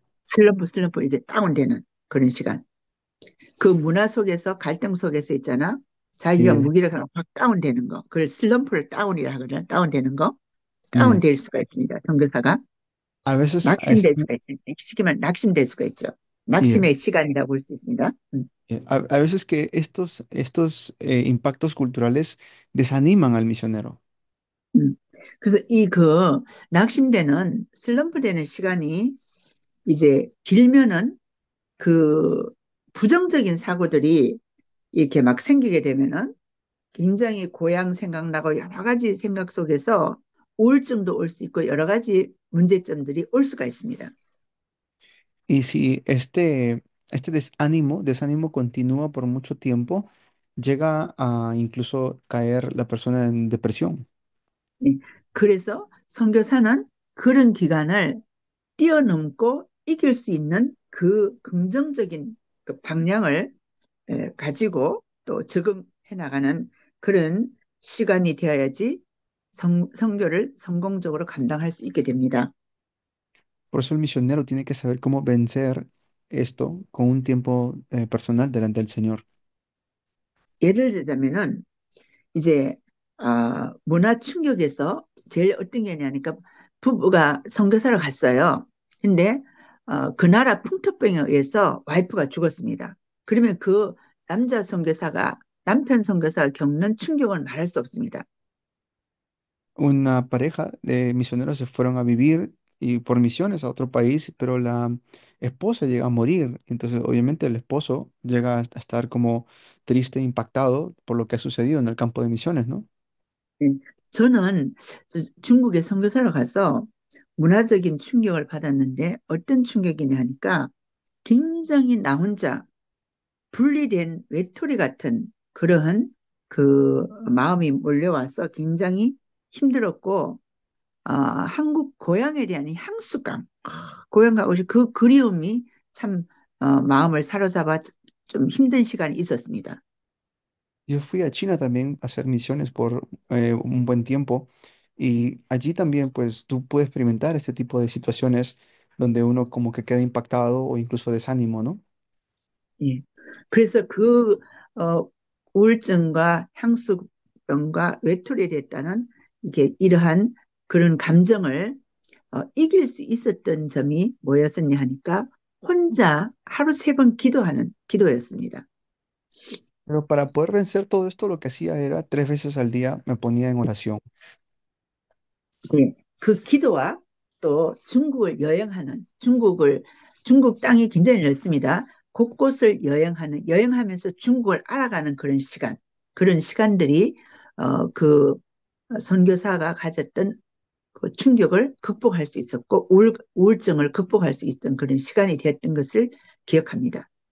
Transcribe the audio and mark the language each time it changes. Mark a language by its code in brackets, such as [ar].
[ko] 슬럼프 이제 다운되는 그런 시간. 그 문화 속에서 갈등 속에서 있잖아. 자기가 [es] Sí. [ko] 무기력하면 확 다운되는 거. 그걸 슬럼프를 다운이라 하거든. 다운되는 거. Mm. 다운될 수가 있습니다. 선교사가 [es] A veces, [ko] 낙심될 수가 있습니다. 쉽게 말하면 낙심될 수가 있죠. [en] yeah, [ko] 낙심의 시간이라고 볼 수 있습니다. [en] yeah. [es] A veces que estos impactos culturales desaniman al misionero. 음. [ko] 그래서 이 그 낙심되는 슬럼프 되는 시간이 이제 길면은 그 부정적인 사고들이 이렇게 막 생기게 되면은 굉장히 고향 생각나고 여러 가지 생각 속에서 우울증도 올 수 있고 여러 가지 문제점들이 올 수가 있습니다. [es] Y si este desánimo continúa por mucho tiempo, llega a incluso caer la persona en depresión. [ko] 예. 그래서 선교사는 그런 기간을 뛰어넘고 이길 수 있는 그 긍정적인 그 방향을 가지고 또 적응해 나가는 그런 시간이 되어야지 선교를 성공적으로 감당할 수 있게 됩니다. [es] Por eso el misionero tiene que saber cómo vencer esto con un tiempo personal delante del Señor. [ko] 예를 들자면은 이제 문화 충격에서 제일 어떤 게 있냐니까 부부가 선교사를 갔어요. 근데 그 나라 풍토병에 의해서 와이프가 죽었습니다. 그러면 그 남편 선교사가 겪는 충격은 말할 수 없습니다. [es] Una pareja de misioneros se fueron a vivir y por misiones a otro país, pero la esposa llega a morir. Entonces, obviamente, el esposo llega a estar como triste, impactado por lo que ha sucedido en el campo de misiones, ¿no? [ko] 네. 저는 중국에 선교사를 가서 문화적인 충격을 받았는데 어떤 충격이냐 하니까 굉장히 나 혼자 분리된 외톨이 같은 그러한 그 마음이 몰려와서 굉장히 힘들었고 한국 고향에 대한 이 향수감, 고향 가고 싶은 그 그리움이 참 마음을 사로잡아 좀 힘든 시간이 있었습니다. [es] Yo fui a China también a hacer misiones por un buen tiempo y allí también pues tú puedes experimentar este tipo de situaciones donde uno como que queda impactado o incluso desánimo, ¿no? [ko] 예. 그래서 그 우울증과 향수병과 외톨이 됐다는 이게 이러한 그런 감정을 이길 수 있었던 점이 뭐였었냐 하니까 혼자 하루 3번 기도하는 기도였습니다. [es] Pero para poder vencer todo esto lo que hacía era 3 veces al día me ponía en oración. [ko] 네. 그 기도와 또 중국을 여행하는 중국 땅이 굉장히 넓습니다. 곳곳을 여행하면서 중국을 알아가는 그런 시간들이 그 선교사가 가졌던 그 충격을 극복할 수 있었고 우울증을 극복할 수 있던 그런 시간이 되었던 것을 기억합니다.